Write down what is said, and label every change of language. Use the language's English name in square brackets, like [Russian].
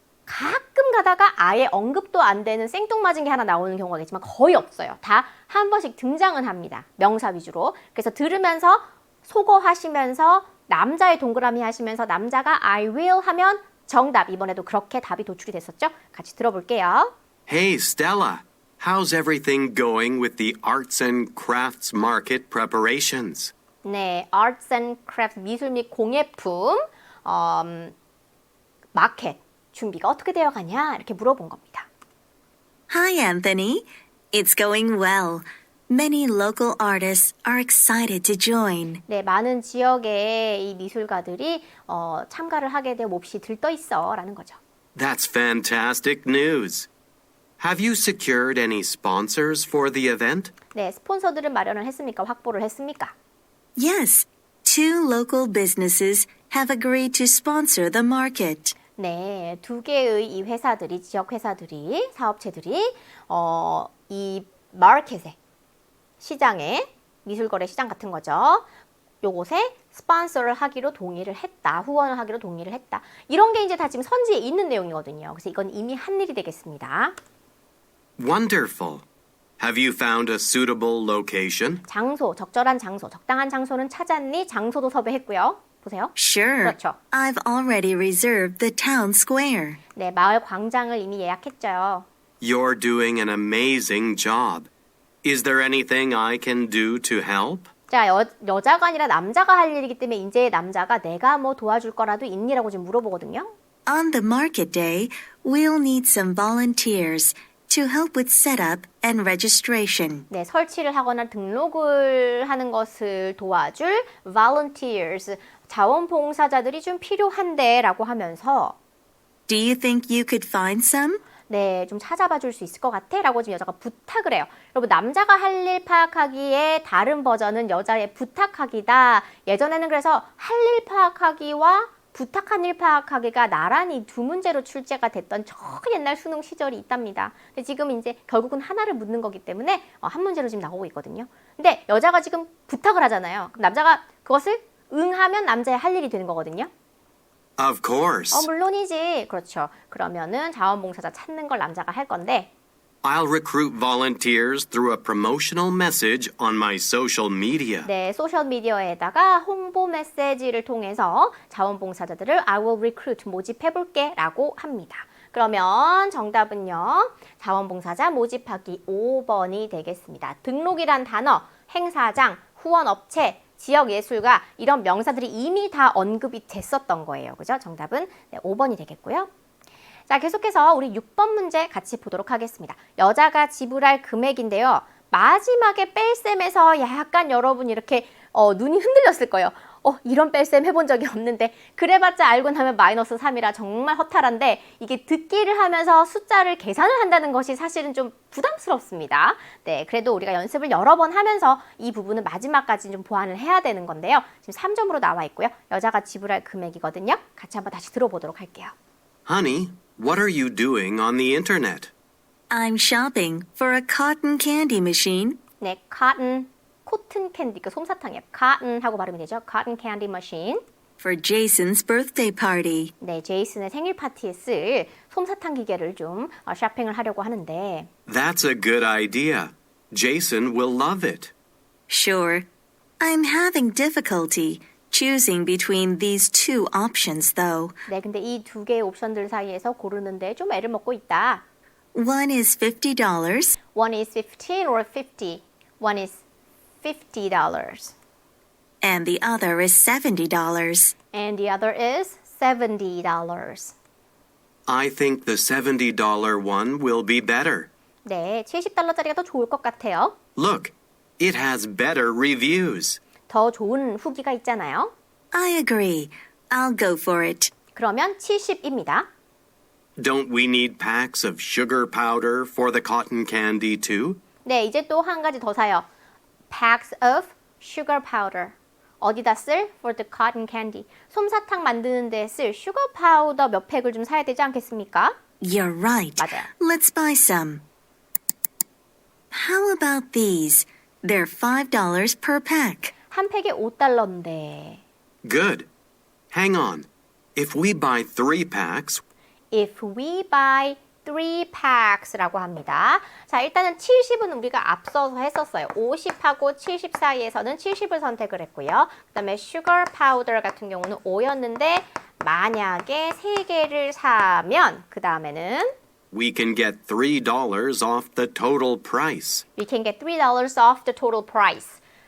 [Korean] 가끔 가다가 아예 언급도 안 되는 생뚱맞은 게 하나 나오는 경우가 있지만 거의 없어요. 다 한 번씩 등장은 합니다. 명사 위주로. 그래서 들으면서 속어하시면서 남자의 동그라미 하시면서 남자가 [English] I will [Korean] 하면 정답. 이번에도 그렇게 답이 도출이 됐었죠? 같이 들어볼게요. [English] Hey, Stella. How's everything going with the arts and crafts market preparations? [Korean] 네, Arts and Crafts 미술 및 공예품 마켓 준비가 어떻게 되어 가냐 이렇게 물어본 겁니다. [English] Hi, Anthony. It's going well. Many local artists are excited to join. [Korean] 네, 많은 지역의 이 미술가들이 참가를 하게 되어 몹시 들떠 있어라는 거죠. [English] That's fantastic news. Have you secured any sponsors for the event? [Korean] 네, 스폰서들은 마련을 했습니까? 확보를 했습니까? [English] Yes, 2 local businesses have agreed to sponsor the market. [Korean] 네, 2개의 이 회사들이 지역 회사들이 사업체들이 이 마켓에 시장에 미술거래 시장 같은 거죠. 요곳에 스폰서를 하기로 동의를 했다. 후원을 하기로 동의를 했다. 이런 게 이제 다 지금 선지에 있는 내용이거든요. 그래서 이건 이미 한 일이 되겠습니다. [English] Wonderful. Have you found a suitable location? [Korean] 장소, 적절한 장소, 적당한 장소는 찾았니? 장소도 섭외했고요. 보세요. [English] Sure. [Korean] 그렇죠. [English] I've already reserved the town square. [Korean] 네, 마을 광장을 이미 예약했죠. [English] You're doing an amazing job. Is there anything I can do to help? [Korean] 자, 여자가 아니라 남자가 할 일이기 때문에 이제 남자가 내가 뭐 도와줄 거라도 있니라고 지금 물어보거든요. [English] On the market day, we'll need some volunteers to help with setup and registration. [Korean] 네, 설치를 하거나 등록을 하는 것을 도와줄 volunteers, 자원봉사자들이 좀 필요한데라고 하면서 [English] Do you think you could find some? [Korean] 네, 좀 찾아봐 줄 수 있을 것 같아? 라고 지금 여자가 부탁을 해요. 여러분, 남자가 할 일 파악하기의 다른 버전은 여자의 부탁하기다. 예전에는 그래서 할 일 파악하기와 부탁한 일 파악하기가 나란히 두 문제로 출제가 됐던 저 옛날 수능 시절이 있답니다. 근데 지금 이제 결국은 하나를 묻는 거기 때문에 한 문제로 지금 나오고 있거든요. 근데 여자가 지금 부탁을 하잖아요. 그럼 남자가 그것을 응하면 남자의 할 일이 되는 거거든요. [English] Of course. [Korean] 물론이지. 그렇죠. 그러면은 자원봉사자 찾는 걸 남자가 할 건데 [English] I'll recruit volunteers through a promotional message on my social media. [Korean] 네, 소셜미디어에다가 홍보 메시지를 통해서 자원봉사자들을 [English] I will recruit, [Korean] 모집해볼게 라고 합니다. 그러면 정답은요. 자원봉사자 모집하기 5번이 되겠습니다. 등록이란 단어, 행사장, 후원업체, 지역예술가 이런 명사들이 이미 다 언급이 됐었던 거예요. 그죠? 정답은 5번이 되겠고요. 자, 계속해서 우리 6번 문제 같이 보도록 하겠습니다. 여자가 지불할 금액인데요. 마지막에 뺄셈에서 약간 여러분 이렇게 눈이 흔들렸을 거예요. 이런 뺄셈 해본 적이 없는데 그래봤자 알고 나면 마이너스 3이라 정말 허탈한데 이게 듣기를 하면서 숫자를 계산을 한다는 것이 사실은 좀 부담스럽습니다. 네, 그래도 우리가 연습을 여러 번 하면서 이 부분은 마지막까지 좀 보완을 해야 되는 건데요. 지금 3점으로 나와 있고요. 여자가 지불할 금액이거든요. 같이 한번 다시 들어보도록 할게요. [English] Honey, what are you doing on the internet? I'm shopping for a cotton candy machine. [Korean] 네, 코튼 캔디, 그 솜사탕이에요. cotton 하고 발음이 되죠. [English] cotton candy machine. For Jason's birthday party. [Korean] 네, 제이슨의 생일 파티에 쓸 솜사탕 기계를 좀 쇼핑을 하려고 하는데 [English] That's a good idea. Jason will love it. Sure. I'm having difficulty choosing between these 2 options, though. [Korean] 네, 근데 이 두 개의 옵션들 사이에서 고르는데 좀 애를 먹고 있다. [English] One is $50. One is 15 or 50. One is $50. And the other is $70. And the other is $70. I think the $70 one will be better. [Korean] 네, $70짜리가 더 좋을 것 같아요. [English] Look, it has better reviews. [Korean] 더 좋은 후기가 있잖아요. [English] I agree. I'll go for it. [Korean] 그러면 70입니다. [English] Don't we need packs of sugar powder for the cotton candy too? [Korean] 네, 이제 또 한 가지 더 사요. [English] Packs of sugar powder. [Korean] 어디다 쓸? [English] For the cotton candy. [Korean] 솜사탕 만드는 데 쓸 슈거 파우더 몇 팩을 좀 사야 되지 않겠습니까? [English] You're right. [Korean] 맞아요. [English] Let's buy some. How about these? They're $5 per pack. [Korean] 한 팩에 $5인데 [English] Good. Hang on. If we buy 3 packs, if we buy 3 packs [Korean] 라고 합니다. 자, 일단은 70은 우리가 앞서서 했었어요. 50하고 70 사이에서는 70을 선택을 했고요. 그 다음에 sugar powder 같은 경우는 5였는데 만약에 3개를 사면 그 다음에는 [English] We can get $3 off the total price. we can get $3 off the total price.